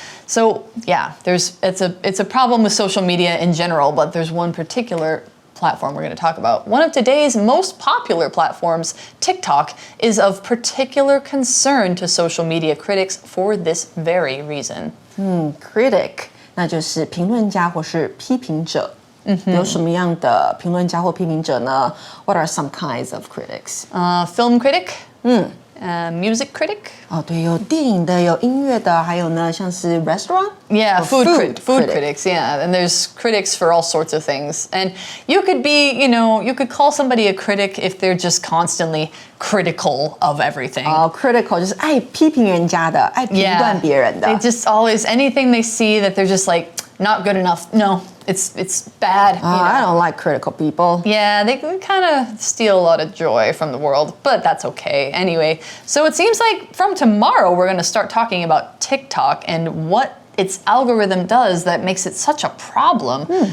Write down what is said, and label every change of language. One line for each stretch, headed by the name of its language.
English: So yeah, it's a problem with social media in general, but there's one particular platform we're going to talk about. One of today's most popular platforms, TikTok, is of particular concern to social media critics for this very reason. Critic.
Chinese: 那就是评论家或是批评者。有什么样的评论家或批评者呢？
English: What are some kinds of critics? Film critic, music critic.
Chinese: 哦，对，有电影的，有音乐的，还有呢，像是 restaurant.
English: Yeah, food critic. critics. Yeah, and there's critics for all sorts of things. And you could be, you could call somebody a critic if they're just constantly critical of everything.
Chinese: Critical 就是爱批评人家的，爱评断别人的。
English: They just always, anything they see that they're just like, not good enough. No, it's bad. I don't like critical people. Yeah, they kind of steal a lot of joy from the world, but that's okay. Anyway, so it seems like from tomorrow we're going to start talking about TikTok and what its algorithm does that makes it such a problem.